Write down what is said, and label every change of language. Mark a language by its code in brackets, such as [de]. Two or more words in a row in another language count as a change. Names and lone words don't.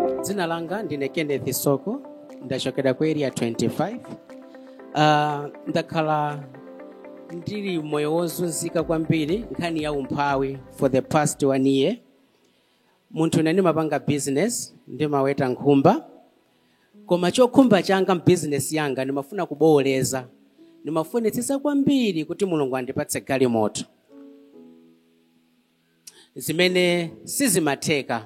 [ny] Dzina langa ndine Kenneth Soko, ndachokera ku area 25. Ndakhala ndili moyo wozunzika kwambiri nkhani ya umphawi [en] for the past 1 year. [ny] Munthu nani mapanga business ndimaweta nkhumba. Koma chokhumba changa business yanga ndimafuna kubooleza. Ndimafunitsitsa kwambiri kuti Mulungu andipatse galimoto. Zimene sizimatheka.